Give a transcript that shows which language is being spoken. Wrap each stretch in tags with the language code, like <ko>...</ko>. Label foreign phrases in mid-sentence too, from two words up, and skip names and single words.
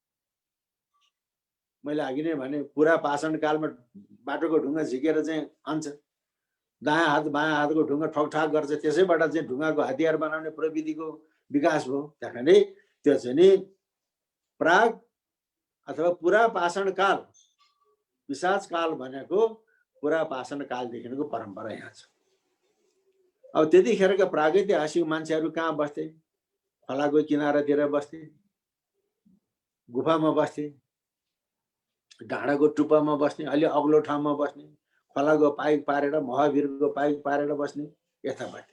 <ne>मैले अघि नै भने पुरा पाषाण कालमा बाटोको ढुङ्गा झिकेर चाहिँ हान्छ, दायाँ हात बायाँ हातको ढुङ्गा ठकठाक गर्छ, त्यसैबाट चाहिँ ढुङ्गाको हतियार बनाउने प्रविधिको विकास भयो। त्यहाँखेरि त्यो चाहिँ नि प्राग अथवा पुरा पाषाण काल, पिशाच काल भनेको पुरा पाषाण कालदेखिको परम्परा यहाँ छ। अब त्यतिखेरका प्रागैतिहासिक मान्छेहरू कहाँ बस्थे? खोलाको किनारातिर बस्थे, गुफामा बस्थे, डाँडाको टुप्पामा बस्ने, अलि अग्लो ठाउँमा बस्ने, खोलाको पाइक पारेर महावीरको पाइक पारेर बस्ने, यस्ता बस्थे।</ne>